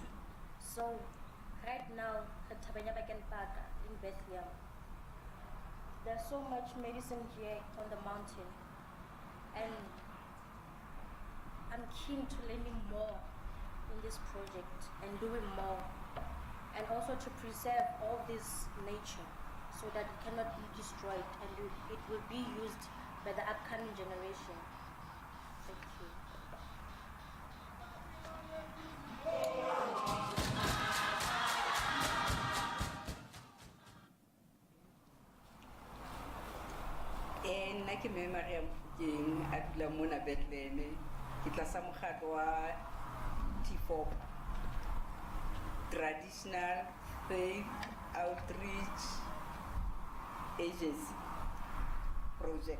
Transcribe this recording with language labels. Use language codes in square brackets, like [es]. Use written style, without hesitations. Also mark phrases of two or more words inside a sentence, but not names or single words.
[en] So right now at Tabanyabakan Park in Bethlehem, there's so much medicine here on the mountain, and I'm keen to learning more in this project and doing more, and also to preserve all this nature so that it cannot be destroyed and it will be used by the upcoming generation. Thank you. [st] Nna ke me Mariam Fukeng a dula mona Bethlehem ke tlasa mokgatlo wa T4 Traditional Faith Outreach Agency. project.